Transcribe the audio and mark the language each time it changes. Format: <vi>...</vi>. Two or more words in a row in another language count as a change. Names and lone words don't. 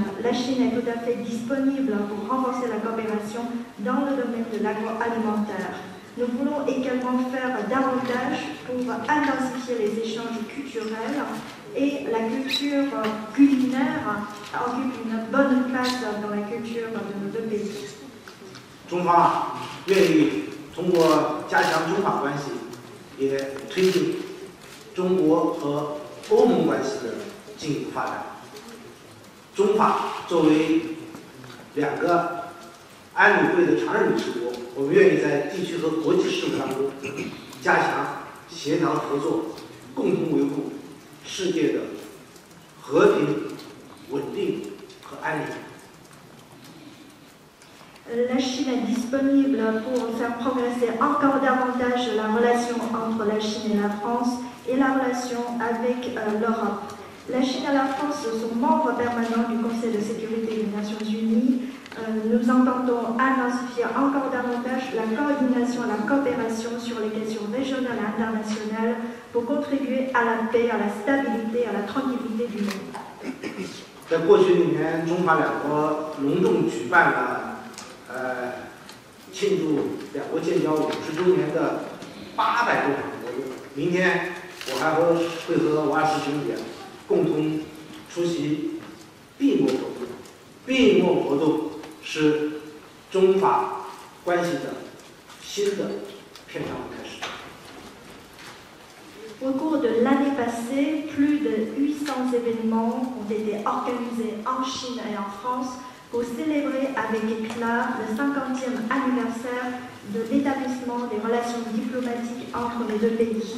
<fr>La Chine est tout à fait disponible pour renforcer la coopération dans le domaine de l'agroalimentaire. Nous voulons également faire davantage pour intensifier les échanges culturels et la culture culinaire occupe une bonne place dans la culture de nos deux pays.</fr> <zh>中方愿意通过加强中法关系，也推进中国和欧盟关系的进一步发展。中法作为两个安理会的常任理事国，我们愿意在地区和国际事务当中加强协调合作，共同维护世界的和平、稳定和安宁。</zh> <fr>La Chine est disponible pour faire progresser encore davantage la relation entre la Chine et la France et la relation avec l'Europe. La Chine et la France sont membres permanents du Conseil de sécurité des Nations Unies. Nous entendons intensifier encore davantage la coordination et la coopération sur les questions régionales et internationales pour contribuer à la paix, à la stabilité, à la tranquillité du monde.</fr> <zh>在过去1年，中法两国隆重举办了庆祝两国建交50周年的800多场活动。明天我还会和瓦尔斯兄弟共同出席闭幕活动。闭幕活动是中法关系的新的篇章的开始。</zh> <fr>Au cours de l'année passée, plus de 800 événements ont été organisés en Chine et en France pour célébrer avec éclat le 50e anniversaire de l'établissement des relations diplomatiques entre les deux pays.</fr>